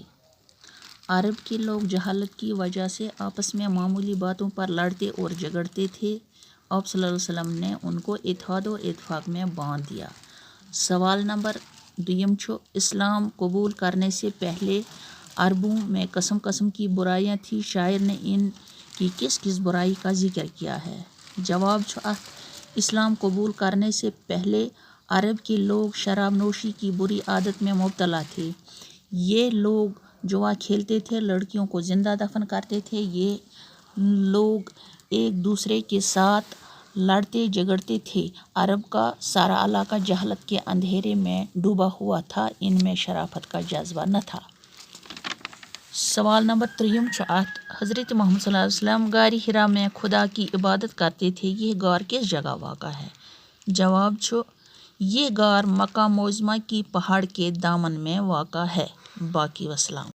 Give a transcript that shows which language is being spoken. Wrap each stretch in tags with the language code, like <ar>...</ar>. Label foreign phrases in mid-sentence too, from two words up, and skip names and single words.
<ur>عرب کے لوگ جہالت کی وجہ سے آپس میں معمولی باتوں پر لڑتے اور جھگڑتے تھے, آپ صلی اللہ علیہ وسلم نے ان کو اتحاد اور اتفاق میں باندھ دیا. سوال نمبر 2 چھُ اسلام قبول کرنے سے پہلے عربوں میں قسم قسم کی برائیاں تھیں, شاعر نے ان کی کس کس برائی کا ذکر کیا ہے. جواب</ur> <ks>چھُ اَتھ</ks> <ur>اسلام قبول کرنے سے پہلے عرب کے لوگ شراب نوشی کی بری عادت میں مبتلا تھے. یہ لوگ جوا کھیلتے تھے, لڑکیوں کو زندہ دفن کرتے تھے, یہ لوگ ایک دوسرے کے ساتھ لڑتے جھگڑتے تھے. عرب کا سارا علاقہ جہالت کے اندھیرے میں ڈوبا ہوا تھا, ان میں شرافت کا جذبہ نہ تھا. سوال نمبر 3</ur> <ks>چھُ اَتھ</ks> <ur>حضرت محمد صلی اللہ علیہ وسلم غار حرا میں خدا کی عبادت کرتے تھے, یہ غار کس جگہ واقع ہے. جواب چھُ یہ غار مکہ معظمہ کی پہاڑ کے دامن میں واقع ہے. باقی وسلام.</ur>